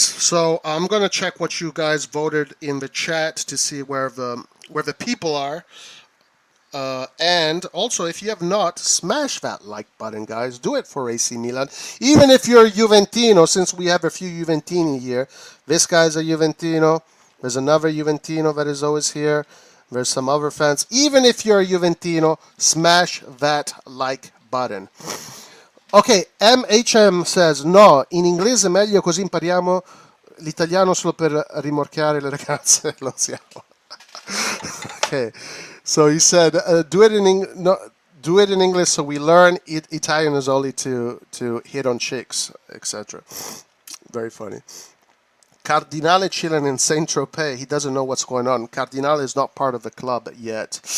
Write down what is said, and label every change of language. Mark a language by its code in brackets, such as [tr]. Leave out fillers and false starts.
[en] So I'm gonna check what you guys voted in the chat to see where the people are, and also if you have not, smash that like button, guys. Do it for AC Milan. Even if you're a Juventino, since we have a few Juventini here. This guy's a Juventino. There's another Juventino that is always here. There's some other fans. Even if you're a Juventino, smash that like button. [it] Ok, MHM says, no, in inglese è meglio così impariamo l'italiano solo per rimorchiare le ragazze. [en] Lo siamo. Okay, so he said, do Do it in English so we learn. Italian is only to hit on chicks, etc. Very funny. Cardinale chilling in Saint-Tropez. He doesn't know what's going on. Cardinale is not part of the club yet.